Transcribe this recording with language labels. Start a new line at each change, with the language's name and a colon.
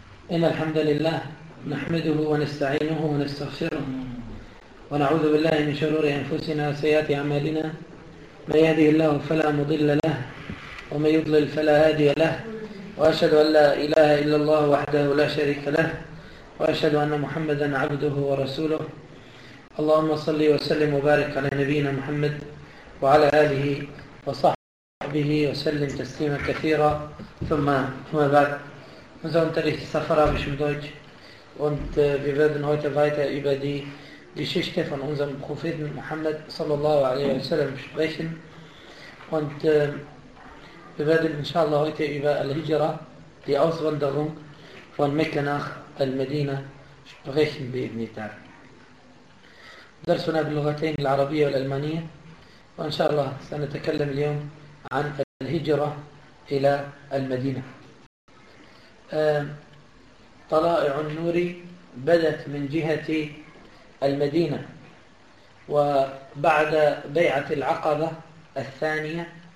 Arabic: إن الحمد لله نحمده ونستعينه ونستغفره ونعوذ بالله من شرور أنفسنا وسيئات أعمالنا، من يهده الله فلا مضل له ومن يضلل فلا هادي له، وأشهد أن لا إله إلا الله وحده لا شريك له، وأشهد أن محمدا عبده ورسوله. اللهم صل وسلم وبارك على نبينا محمد وعلى آله وصحبه وسلم تسليما كثيرا. ثم بعد،
German: wir sind unterwegs in safarabischem Deutsch und wir werden heute weiter über die Geschichte von unserem Propheten Muhammad sallallahu alaihi wasallam sprechen und wir werden inshallah heute über Al-Hijra, die Auswanderung von Mekka nach Al-Medina sprechen bi-Ibni Tar.
Arabic: درسنا باللغتين العربية والألمانية وإن شاء الله سنتكلم اليوم عن الهجرة إلى المدينة. طلائع النور بدت من جهة المدينة، وبعد بيعة العقبة الثانية